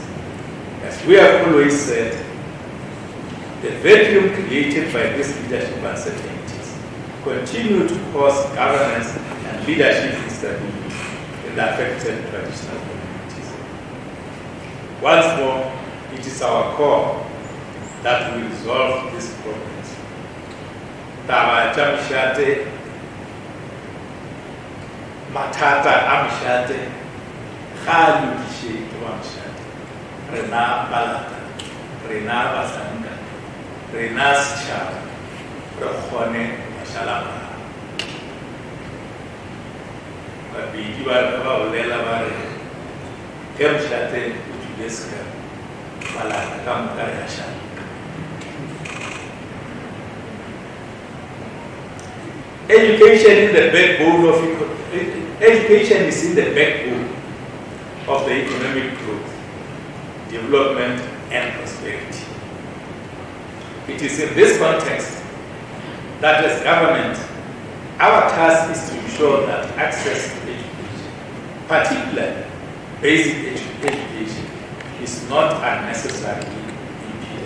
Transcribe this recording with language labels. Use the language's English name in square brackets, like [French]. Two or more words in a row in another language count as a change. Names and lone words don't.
[English] As we have always said, the vacuum created by these leadership uncertainties continue to cause governance and leadership instability in the affected traditional communities. Once more, it is our call that we resolve these problems. [Northern Sotho] taba tša mošate, mathata a mošate ga a lokiše ke ba mošate. Rena balata, rena basanka, rena setšhaba, re kgone mašalama. Babedi ba bolela ba re ge mošate o tswile seka balata ka moka re a šala. [English] Education is the backbone of education is in the backbone of the economic growth, development, and prosperity. It is in this context that as government, our task is to ensure that access to education, particularly basic education, is not unnecessarily impeded.